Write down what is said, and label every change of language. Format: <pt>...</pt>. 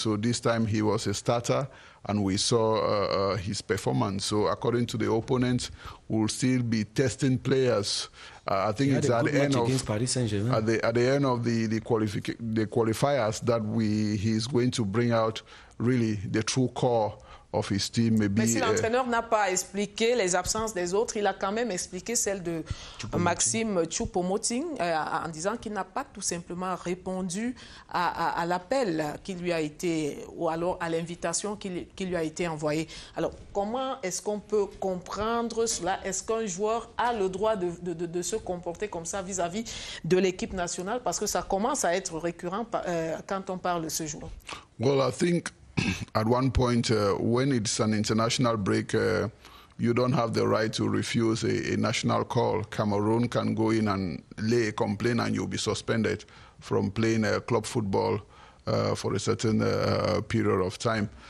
<en>So this time he was a starter, and we saw his performance. So according to the opponents, we'll still be testing players. I think it's at the end of at the end of the qualifiers that he's going to bring out really the true core of his team. Maybe,</en> <fr>mais si l'entraîneur n'a pas expliqué les absences des autres, il a quand même expliqué celle de Maxime Choupo-Moting en disant qu'il n'a pas tout simplement répondu à l'appel qui lui a été, ou alors à l'invitation qui lui a été envoyée. Alors, comment est-ce qu'on peut comprendre cela? Est-ce qu'un joueur a le droit de se comporter comme ça vis-à-vis de l'équipe nationale? Parce que ça commence à être récurrent quand on parle de ce joueur.</fr> <en>Well, I think at one point, when it's an international break, you don't have the right to refuse a national call. Cameroon can go in and lay a complaint, and you'll be suspended from playing club football for a certain period of time.</en>